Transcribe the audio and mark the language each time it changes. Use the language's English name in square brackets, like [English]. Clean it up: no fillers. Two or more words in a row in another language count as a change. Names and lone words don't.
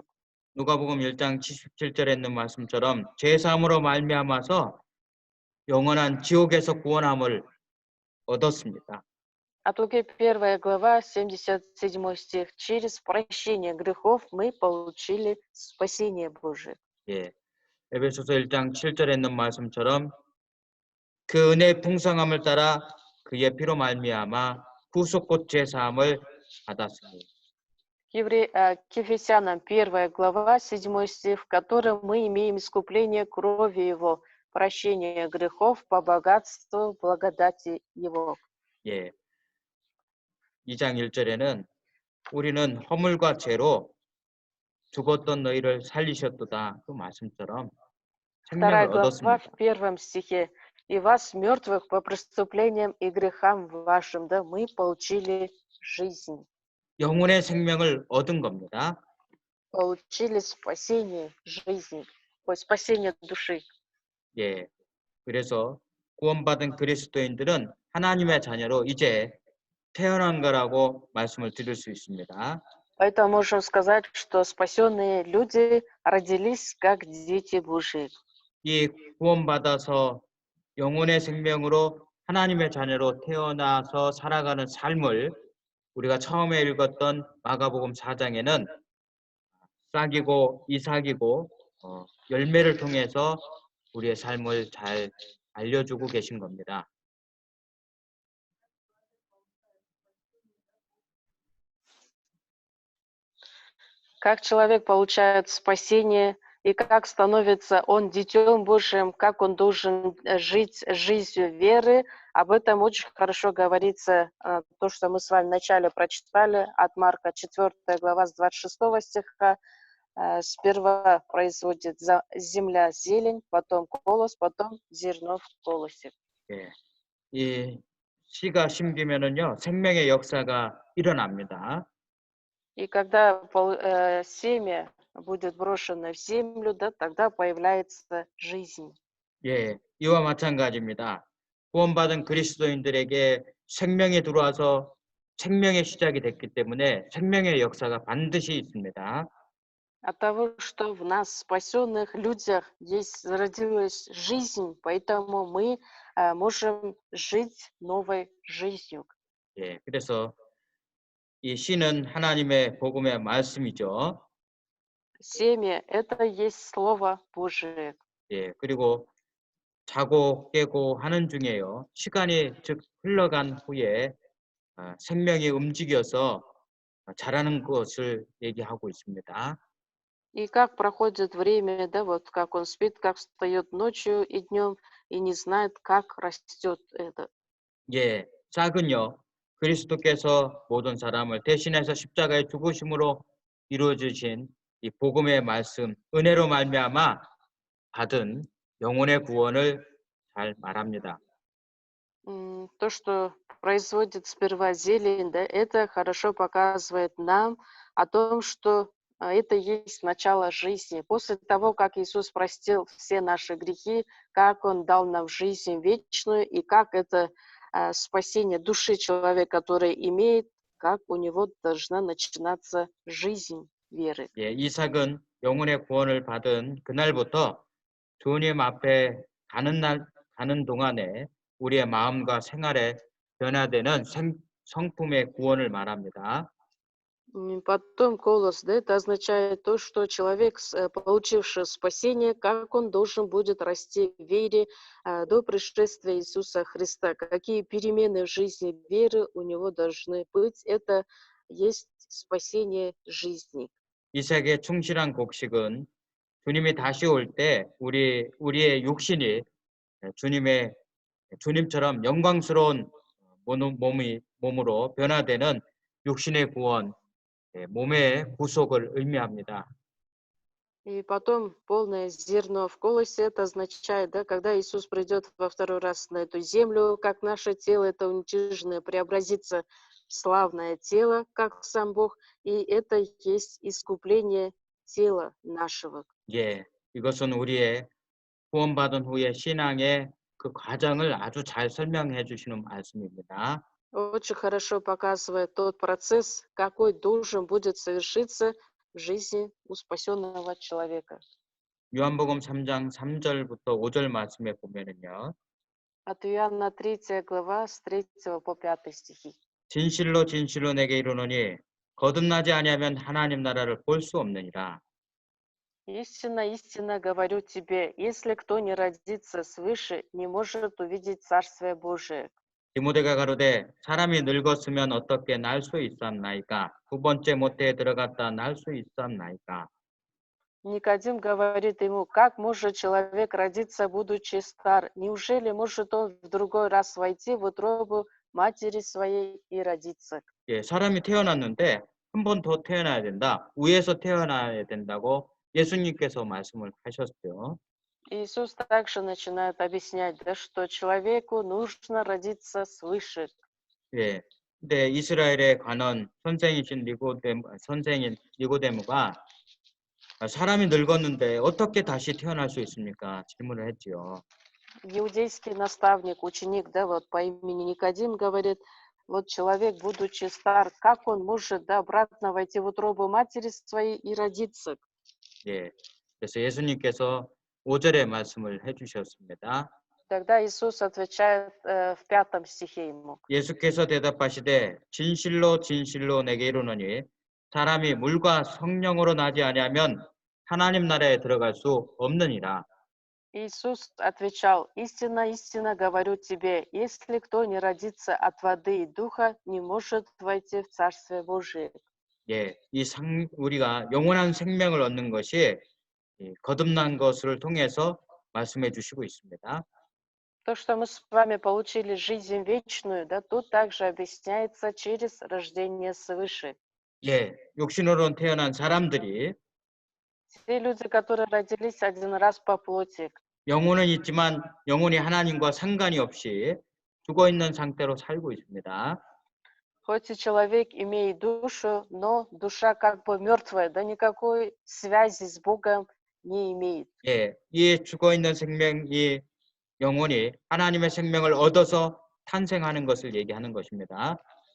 [Korean] 누가복음 1장 77절에 있는 말씀처럼 죄 사함으로 말미암아서 영원한 지옥에서 구원함을 얻었습니다. [Russian] От Луки 1 глава, 77 стих. Через прощение грехов мы получили спасение Божие. [Korean] 예. 에베소서 1장 7절에 있는 말씀처럼 그 은혜의 풍성함을 따라 그의 피로 말미암아 구속 곧 죄 사함을 받았으니. [Russian] К Ефесянам 1 глава, 7 стих, в котором мы имеем искупление крови Его, прощение грехов по богатству благодати Его. [Korean] 예. 2장 1절에는 우리는 허물과 죄로 죽었던 너희를 살리셨도다. 그 말씀처럼 [Russian] Вторая [Korean] 생명을 [Russian] глава [Korean] 얻었습니다. [Russian] в 1 стихе. «И вас, мертвых по преступлениям и грехам вашим, да, мы получили жизнь». [Korean] 영혼의 생명을 얻은 겁니다. [Russian] Получили спасение жизни, спасение души. [Korean] 예. 그래서 구원받은 그리스도인들은 하나님의 자녀로 이제 태어난 거라고 말씀을 드릴 수 있습니다. [Russian] Поэтому можем сказать, что спасенные люди родились как дети Божии. [Korean] 이 구원받아서 영혼의 생명으로 하나님의 자녀로 태어나서 살아가는 삶을 우리가 처음에 읽었던 마가복음 4장에는 싹이고 이삭이고 열매를 통해서 우리의 삶을 잘 알려주고 계신 겁니다. [Russian] Как человек получает спасение и как становится он детем Божьим, как он должен жить жизнью веры, об этом очень хорошо говорится то, что мы с вами вначале прочитали от Марка 4 глава с 26 стиха. Сперва производит земля зелень, потом колос, потом зерно в колосе. [Korean] 예, 이 씨가 심기면은요 생명의 역사가 일어납니다. [Russian] И когда семя будет брошено в землю, да, тогда появляется жизнь. [Korean] 예, 이와 마찬가지입니다. 구원받은 그리스도인들에게 생명이 들어와서 생명의 시작이 됐기 때문에 생명의 역사가 반드시 있습니다. [Russian] От того, что в нас, спасенных людях, есть зародилась жизнь, поэтому мы можем жить новой жизнью. [Korean] 예, 그래서 이 씨는 하나님의 복음의 말씀이죠. [Russian] Семя– это есть Слово Божие. [Korean] 예, 그리고 자고 깨고 하는 중에요. 시간이 즉 흘러간 후에 생명이 움직여서 자라는 것을 얘기하고 있습니다. [Russian] И как проходит время, да, вот как он спит, как встает ночью и днем, и не знает, как растет это. [Korean] 예, 짝은요. 그리스도께서 모든 사람을 대신해서 십자가에 죽으심으로 이루어지신 이 복음의 말씀, 은혜로 말미암아 받은 영혼의 구원을 잘 말합니다. [Russian] То, что производит сперва зелень, да, это хорошо показывает нам о том, что это есть начало жизни. После того, как Иисус простил все наши грехи, как Он дал нам жизнь вечную, и как это спасение души человека, который имеет, как у него должна начинаться жизнь веры. [Korean] 예, 이삭은 영혼의 구원을 받은 그날부터 주님 앞에 가는 동안에 우리의 마음과 생활에 변화되는 성품의 구원을 말합니다. [Russian] Потом колос, да, это означает то, что человек, получивший спасение, как он должен будет расти в вере до пришествия Иисуса Христа. Какие перемены в жизни веры у него должны быть. Это есть спасение жизни. [Korean] 이삭의 충실한 곡식은 주님이 다시 올 때 우리의 육신이 주님처럼 영광스러운 몸으로 변화되는 육신의 구원, 몸의 구속을 의미합니다. [Russian] И потом полное зерно в колосе, это означает, да, когда Иисус придет во второй раз на эту землю, как наше тело, это уничиженное, преобразится в славное тело, как сам Бог, и это есть искупление тела нашего. [Korean] 예, 이것은 우리의 구원받은 후에 신앙의 그 과정을 아주 잘 설명해 주시는 말씀입니다. [Russian] Очень хорошо показывает тот процесс, какой должен будет совершиться в жизни у спасенного человека. [Korean] 요한복음 3장 3절부터 5절 말씀에 보면은요. [Russian] От Иоанна 3 глава с 3 по 5 стихи. [Korean] 진실로 진실로 내게 이르노니 거듭나지 아니하면 하나님 나라를 볼 수 없느니라. [Russian] Истинно, истинно говорю тебе, если кто не родится свыше, не может увидеть Царствие Божие. [Korean] 디모데가 가로되 사람이 늙었으면 어떻게 날 수 있었나이까? 두 번째 모태에 들어갔다 날 수 있었나이까? [Russian] Никодим говорит ему, как может человек родиться, будучи стар? Неужели может он в другой раз войти в утробу матери своей и родиться? [Korean] 예, 사람이 태어났는데 한 번 더 태어나야 된다. 위에서 태어나야 된다고 예수님께서 말씀을 하셨죠. [Russian] Иисус также начинает объяснять, да, что человеку нужно родиться свыше. [Korean] 예. 근데 이스라엘의 관원 선생인 니고데모가 사람이 늙었는데 어떻게 다시 태어날 수 있습니까? 질문을 했지요. [Russian] Иудейский наставник, ученик, да, вот по имени Никодим говорит, вот человек, будучи стар, как он может, да, обратно войти в утробу матери своей и родиться? [Korean] 예. 그래서 예수님께서 5절의 말씀을 해주셨습니다. [Russian] Тогда Иисус отвечает в 5 стихе ему. [Korean] 예수께서 대답하시되 진실로 진실로 내게 이르노니 사람이 물과 성령으로 나지 아니하면 하나님 나라에 들어갈 수 없느니라. [Russian] Иисус отвечал, истинно, истинно говорю тебе, если кто не родится от воды и духа, не может войти в Царствие Божие. [Korean] 예, 우리가 영원한 생명을 얻는 것이 거듭난 것을 통해서 말씀해 주시고 있습니다. [Russian] То, что мы с вами получили жизнь вечную, да, тут также объясняется через рождение свыше. [Korean] 예, 육신으로 태어난 사람들이 [Russian] Те люди, которые родились один раз по плоти, [Korean] 영혼은 있지만 영혼이 하나님과 상관이 없이 죽어 있는 상태로 살고 있습니다. [Russian] хоть и человек имеет душу, но душа как бы мертвая, да никакой связи с Богом не имеет. [Korean] 예, 이 죽어 있는 생명, 이 영혼이 하나님의 생명을 얻어서 탄생하는 것을 얘기하는 것입니다.